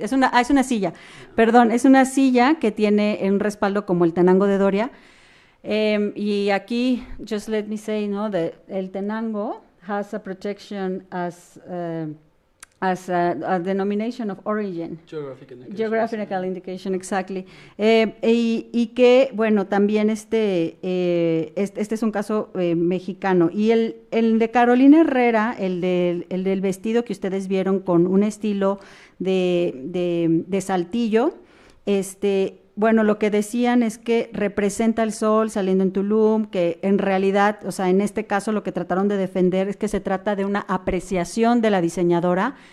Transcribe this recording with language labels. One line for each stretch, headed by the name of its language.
Spanish: Es una silla, perdón, es una silla que tiene un respaldo como el tenango de Doria, y aquí,
English: just let me say,
Spanish: ¿no?
English: El tenango has a protection as a denomination of origin. Geographical indication, exactly.
Spanish: Y que, bueno, también este es un caso mexicano. Y el de Carolina Herrera, el del vestido que ustedes vieron con un estilo de saltillo, bueno, lo que decían es que representa el sol saliendo en Tulum, que en realidad, o sea, en este caso lo que trataron de defender es que se trata de una apreciación de la diseñadora